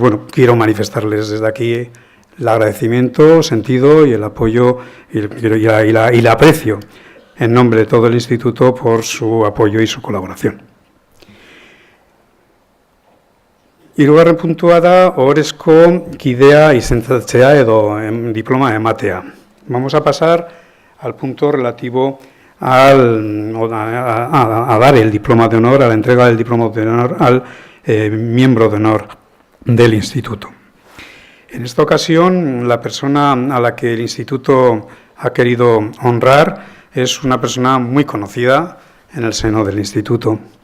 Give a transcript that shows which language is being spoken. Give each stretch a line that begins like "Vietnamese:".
Spanish: quiero manifestarles desde aquí el agradecimiento, sentido y el apoyo y el aprecio en nombre de todo el Instituto por su apoyo y su colaboración.
Basque: Hirugarren puntua da ohorezko kidea izendatzea edo diploma ematea.
Spanish: Vamos a pasar al punto relativo a dar el diploma de honor, a la entrega del diploma de honor al miembro de honor del Instituto. En esta ocasión, la persona a la que el Instituto ha querido honrar es una persona muy conocida en el seno del Instituto.